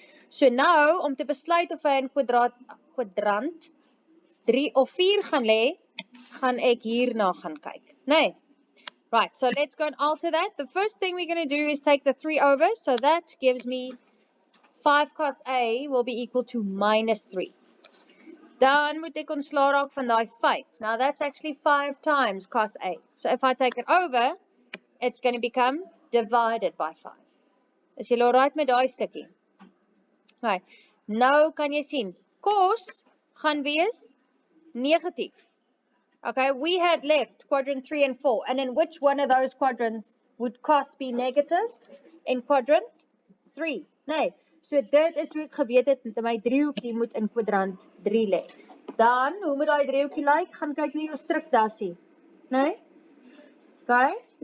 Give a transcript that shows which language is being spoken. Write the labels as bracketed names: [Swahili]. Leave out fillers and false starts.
[Afrikaans] So nou, om te besluit of hy in kwadrant 3 of 4 gaan lê, gaan ek hierna gaan kyk. Nee. [English] Right, so let's go and alter that. The first thing we're going to do is take the 3 over, so that gives me 5 cos A will be equal to minus 3. [Afrikaans] Dan moet ek ontslaa raak van daai 5. [English] Now that's actually 5 times cos A. So if I take it over, it's going to become divided by 5. [Afrikaans] Is julle alright met daai stukkie? Okay. Nou kan jy sien, cos gaan wees negatief. [English] Okay, we had left quadrant 3 and 4. And in which one of those quadrants would cos be negative? In quadrant 3. [Afrikaans] Nee. So dit is hoe ek geweet het, dat my driehoekie moet in kwadrant 3 lê. Dan, hoe moet daai driehoekie lyk? Gaan kyk na jou strikdassie. Nee? Okay.